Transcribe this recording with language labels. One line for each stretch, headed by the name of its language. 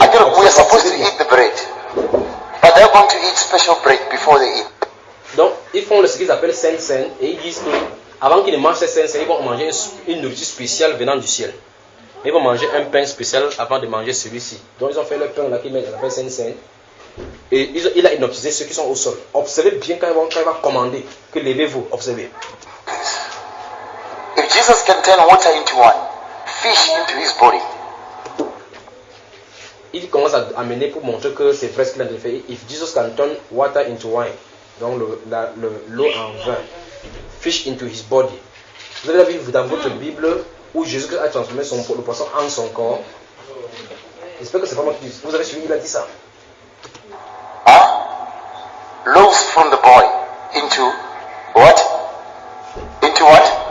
English: we are supposed to eat the bread, but they're going to eat special bread before they eat.
French: Donc, ils font ce qu'ils appellent Saint-Saint et ils disent que avant qu'ils ne mangent ces Saint-Saint, ils vont manger une nourriture spéciale venant du ciel. Ils vont manger un pain spécial avant de manger celui-ci. Donc, ils ont fait leur pain là qu'ils mettent, appelle Saint-Saint. Et il a hypnotisé ceux qui sont au sol. Observez bien quand il va commander que levez-vous, observez.
English: If Jesus can turn water into wine, fish into his body,
French: Il commence à amener pour montrer que c'est vrai ce qu'il a fait.
English: If Jesus can turn water into wine,
French: donc l'eau en vin,
English: fish into his body.
French: Vous avez vu dans votre Bible où Jésus a transformé le poisson en son corps. J'espère que c'est pas moi qui dis. Vous avez suivi, il a dit ça.
English: loaves from the boy into what? Into what?